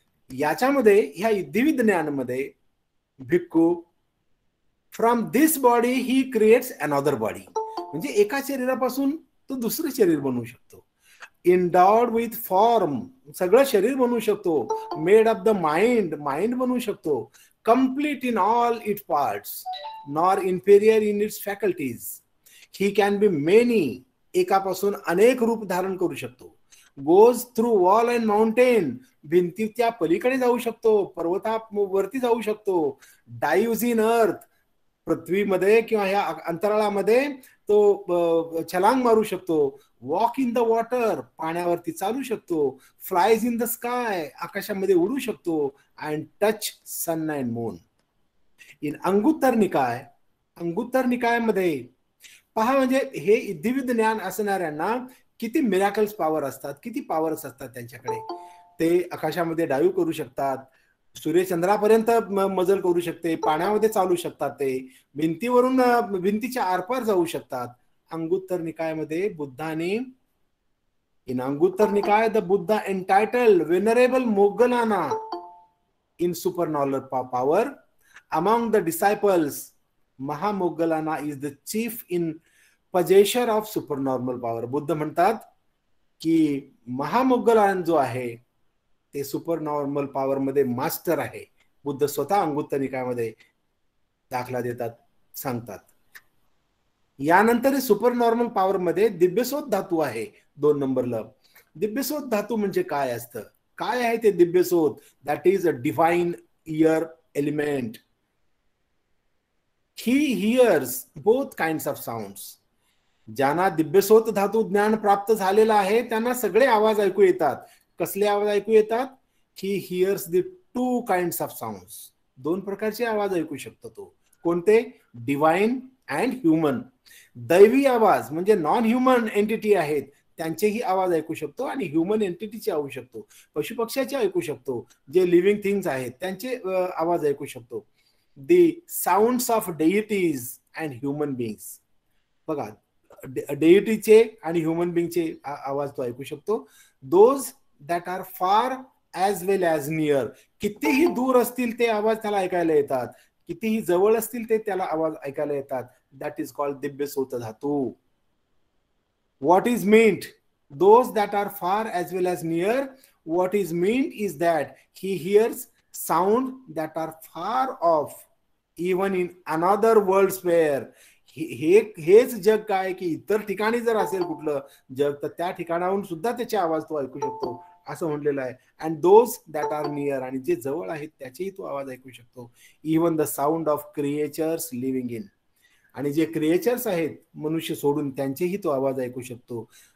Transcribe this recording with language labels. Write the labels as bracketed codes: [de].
[mr] याच्यामध्ये ह्या इद्धिविद ज्ञानमध्ये भिक्खू [en] from this body he creates another body, [mr] म्हणजे एका शरीरापासून तो दुसरं शरीर बनवू शकतो. [en] endowed with form, [mr] सगळं शरीर बनवू शकतो. [en] made of the mind, [mr] mind बनवू शकतो. [en] Complete in all it parts, nor inferior in its faculties. He can be many, [mr] एकापासून अनेक रूप धारण करू शकतो. [en] goes through wall and mountain, [mr] भिंतीच्या पलीकडे जाऊ शकतो, पर्वतावरती जाऊ शकतो. [en] dives in earth, [mr] पृथ्वीमध्ये किंवा ह्या अंतराळामध्ये तो छलांग मारू शकतो. [en] walk in the water, [mr] पाण्यावरती चालू शकतो. [en] flies in the sky, [mr] आकाशामध्ये उडू शकतो. [en] And touch sun and moon. [mr] In Anguttara निकाय, अंगुत्तर निकायामध्ये पहा, म्हणजे हे इद्धिविद ज्ञान असणाऱ्यांना किती मिराकल्स पॉवर असतात, किती पॉवर्स असतात त्यांच्याकडे. ते आकाशामध्ये डाईव्ह करू शकतात, सूर्यचंद्रापर्यंत मजल करू शकते, पाण्यामध्ये चालू शकतात, ते भिंतीवरून भिंतीच्या आरपार जाऊ शकतात. Anguttara निकायामध्ये बुद्धाने [en] In Anguttara Nikaya, the Buddha entitled Venerable Moggallana in supernormal power. Among the disciples, Mahamoggallana is the chief in possessor of supernormal power. [mr] Buddha म्हणतात की महामोग्गलान जो आहे ते सुपरनॉर्मल पॉवर मध्ये मास्टर आहे. बुद्ध स्वतः अंगुत्तर निकायामध्ये दाखला देतात, सांगतात. यानंतर सुपरनॉर्मल पॉवर मध्ये दिव्यसोत धातू आहे 2 नंबरला. दिव्यसोत धातू म्हणजे काय असतं, काय आहे ते दिव्यसोत? [en] That is a divine ear element. He hears both kinds of sounds. [mr] ज्यांना दिव्यसोत धातू ज्ञान प्राप्त झालेलं आहे त्यांना सगळे आवाज ऐकू येतात. कसले आवाज ऐकू येतात? [en] He hears the 2 kinds of sounds. [mr] 2 प्रकारचे आवाज ऐकू शकतो तो. कोणते? [en] Divine and human. [mr] दैवी आवाज म्हणजे नॉन ह्युमन एंटिटी आहेत त्यांचेही आवाज ऐकू शकतो आणि ह्युमन एंटिटीचे ऐकू शकतो. पशुपक्ष्याचे ऐकू शकतो, जे लिव्हिंग थिंग्स आहेत त्यांचे आवाज ऐकू शकतो. [en] The sounds of deities and human beings. [mr] बघा, डेइटीचे आणि ह्युमन बिंगचे आवाज तो ऐकू शकतो. [en] Those that are far as well as near. [mr] कितीही दूर असतील ते आवाज त्याला ऐकायला येतात, कितीही जवळ असतील ते त्याला आवाज ऐकायला येतात. [en] That is called दिव्यसोत धातू. What is meant? Those that are far as well as near. What is meant is that he hears sound that are far off, even in another world sphere. [mr] हेच जग काय की इतर ठिकाणी जर असेल कुठलं जग तर त्या ठिकाणाहून सुद्धा त्याचे आवाज तो ऐकू शकतो असं म्हणलेलं आहे. [en] and those that are near, [mr] आणि जे जवळ आहेत त्याचेही तो आवाज ऐकू शकतो. [en] Even the sound of creatures living in. [mr] आणि जे क्रिएचर्स आहेत मनुष्य सोडून त्यांचेही तो आवाज ऐकू शकतो.